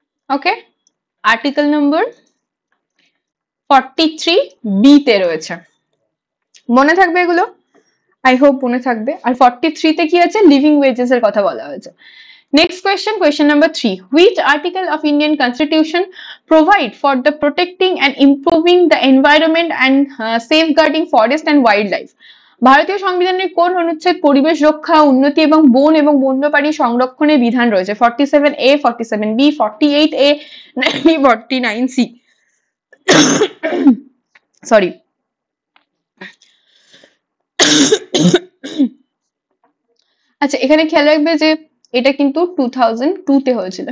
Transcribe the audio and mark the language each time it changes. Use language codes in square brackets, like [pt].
[bn] ওকে, article নম্বর 43B তে রয়েছে, মনে থাকবে এগুলো, [en] I hope [bn] মনে থাকবে। আর 43 তে কি আছে, লিভিং ওয়েজেস এর কথা বলা হয়েছে। [en] Next question, question number 3. Which article of Indian Constitution provide for the protecting and improving the environment and safeguarding forest and wildlife? [bn] ভারতীয় সংবিধানের কোন অনুচ্ছেদ পরিবেশ রক্ষা, উন্নতি এবং বন এবং বন্যপ্রাণী সংরক্ষণের বিধান রয়েছে? 47A, 47B, 48A, 49C। Sorry, আচ্ছা এখানে খেয়াল রাখবে যে এটা কিন্তু 2002 তে হয়েছিল।